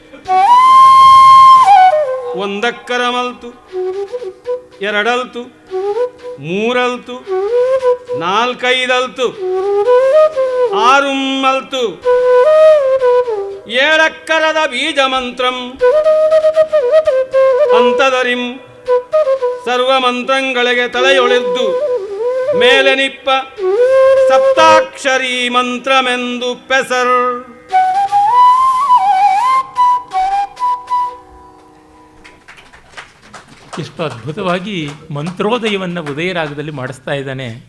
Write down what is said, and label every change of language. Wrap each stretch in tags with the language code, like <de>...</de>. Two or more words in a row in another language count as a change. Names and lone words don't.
<kn>ಒಂದಕ್ಕರ ಮಲ್ತು ಎರಡಲ್ತು ಮೂರಲ್ತು ನಾಲ್ಕೈದಲ್ತು ಆರುಮ್ಮಲ್ತು ಏಳಕ್ಕರದ ಬೀಜ ಮಂತ್ರಂ ಅಂತದರಿಂ ಸರ್ವ ಮಂತ್ರಗಳಿಗೆ ತಲೆಯೊಳೆದ್ದು ಮೇಲೆ ನಿಪ್ಪ ಸಪ್ತಾಕ್ಷರಿ ಮಂತ್ರಮೆಂದು ಪೆಸರ್. ಎಷ್ಟು ಅದ್ಭುತವಾಗಿ ಮಂತ್ರೋದಯವನ್ನು ಉದಯರಾಗದಲ್ಲಿ ಮಾಡಿಸ್ತಾ ಇದ್ದಾನೆ.</kn>